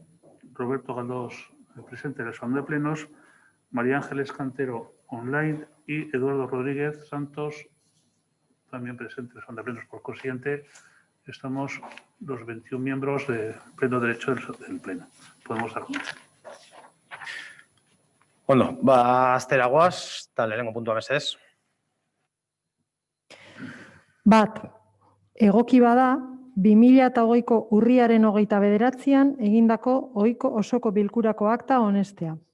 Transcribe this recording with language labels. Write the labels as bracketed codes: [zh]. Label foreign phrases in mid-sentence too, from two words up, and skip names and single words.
[es] Roberto Galdós presente en el salón de plenos. María Ángeles Cantero online y Eduardo Rodríguez Santos también presente en el salón de plenos. Por consiguiente, estamos los 21 miembros de pleno derecho del pleno. Podemos dar cuenta. [eu] Asteragoaz, eta lehenengo puntua mesedez. Bat, egoki bada, 2008ko urriaren 29an egindako ohiko osoko bilkurako akta onestea.